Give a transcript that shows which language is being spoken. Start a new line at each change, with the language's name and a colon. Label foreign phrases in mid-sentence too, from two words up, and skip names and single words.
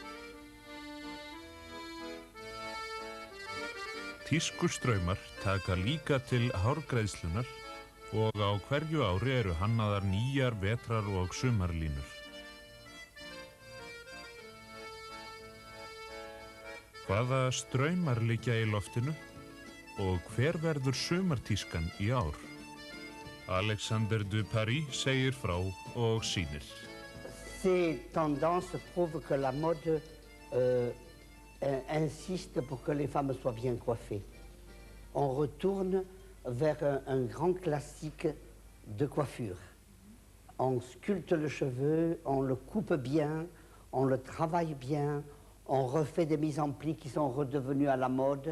Icelandic: Tískustraumar taka líka til hárgreiðslunar og á hverju ári eru hannaðar nýjar vetrar- og sumarlínur. Hvaða straumar liggja í loftinu og hver verður sumartískan í ár? Alexander Duparis segir frá og sýnir.
French: Ces tendances prouvent que la mode insiste pour que les femmes soient bien coiffées. On retourne vers un grand classique de coiffure. On sculpte le cheveu, on le coupe bien, on le travaille bien, on refait des mises en plis qui sont redevenues à la mode.